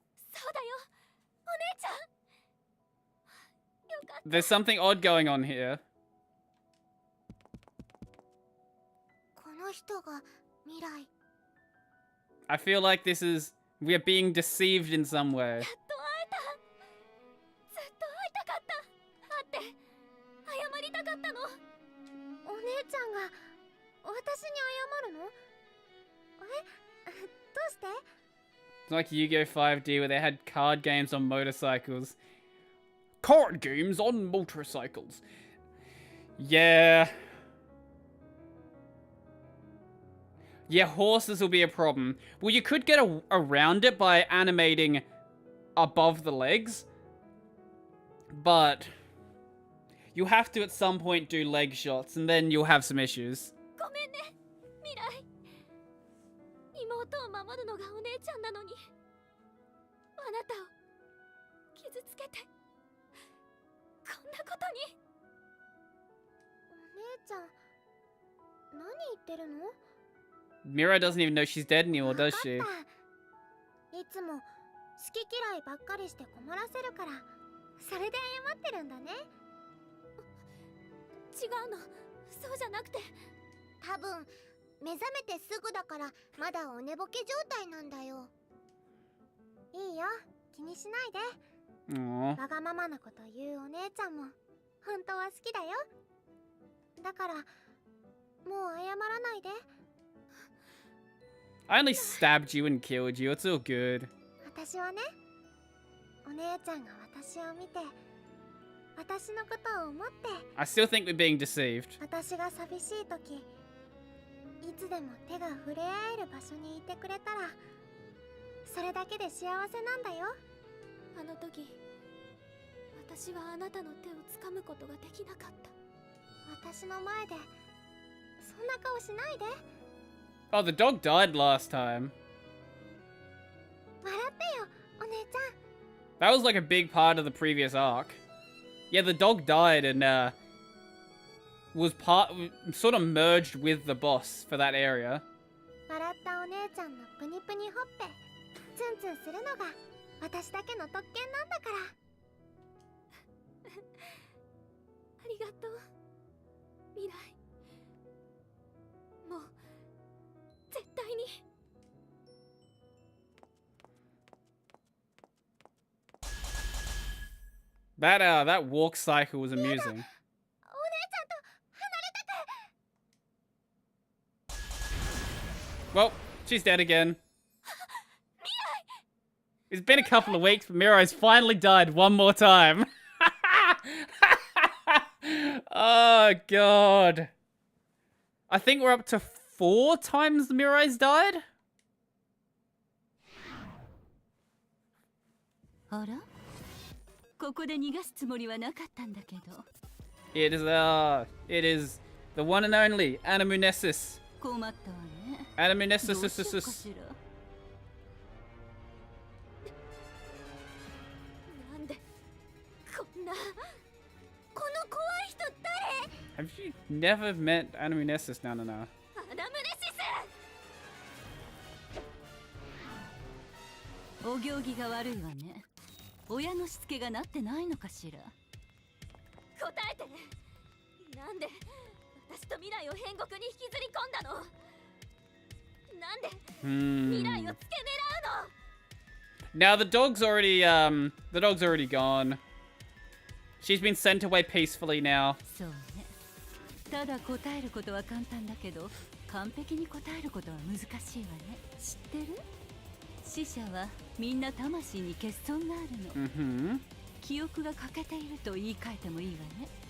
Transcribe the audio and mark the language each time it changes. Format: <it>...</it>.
<ja>そうだよ。お姉ちゃん。よかった。</ja> <en>There's something odd going on here.</en> <ja>この人が未来。</ja> <en>I feel like we are being deceived in some way.</en> <ja>やっと会えた。ずっと会いたかった。会って謝りたかったの。お姉ちゃんが私に謝るの？どうして？</ja> <en>It's like Yu-Gi-Oh! 5D where they had card games on motorcycles. Card games on motorcycles. Yeah. Yeah, horses will be a problem. Well, you could get around it by animating above the legs. But you'll have to at some point do leg shots, and then you'll have some issues.</en> <ja>ごめんね未来。妹を守るのがお姉ちゃんなのにあなたを傷つけてこんなことに。お姉ちゃん何言ってるの？</ja> <en>Mira doesn't even know she's dead anymore, does she?</en> <ja>いつも好き嫌いばっかりして困らせるからそれで謝ってるんだね。違うの、そうじゃなくて多分目覚めてすぐだからまだお寝ぼけ状態なんだよ。いいよ、気にしないで。 Aww. わがままなこと言うお姉ちゃんも本当は好きだよ。だからもう謝らないで。</ja> <en>I only stabbed you and killed you. It's all good.</en> <ja>私はね、お姉ちゃんが私を見て私のことを思って</ja> <en>I still think we're being deceived.</en> <ja>私が寂しい時いつでも手が触れ合える場所にいてくれたらそれだけで幸せなんだよ。あの時私はあなたの手を掴むことができなかった。私の前でそんな顔しないで。</ja> <en>Oh, the dog died last time.</en> <ja>笑ってよお姉ちゃん。</ja> <en>That was like a big part of the previous arc. Yeah, the dog died and was sort of merged with the boss for that area.</en> <ja>笑ったお姉ちゃんのプニプニほっぺツンツンするのが私だけの特権なんだから。ありがとう未来。もう絶対に。</ja> <en>That walk cycle was amusing.</en> <ja>お姉ちゃんと離れたく。</ja> <en>Well, she's dead again. It's been a couple of weeks, but Mirai's finally died one more time. Oh, God. I think we're up to 4 times Mirai's died?</en> <ja>あら、ここで逃がすつもりはなかったんだけど。</ja> <en>It is the one and only Anamunesis.</en> <ja>困ったわね。</ja> <en>Anamunesis.</en> <ja>どうしようかしら。なんでこんなこの怖い人誰？</ja> <en>Have you never met Anamunesis? No.</en> <ja>アナムネシス。お行儀が悪いわね。親のしつけがなってないのかしら。答えて。なんで私と未来を変国に引きずり込んだの？なんで未来をつけ狙うの？</ja> <en>Now the dog's already gone. She's been sent away peacefully now.</en> <ja>そうね。ただ答えることは簡単だけど、完璧に答えることは難しいわね。知ってる？死者はみんな魂に欠損があるの。 Mm-hmm. 記憶が欠けていると言い換えてもいいわね。</ja>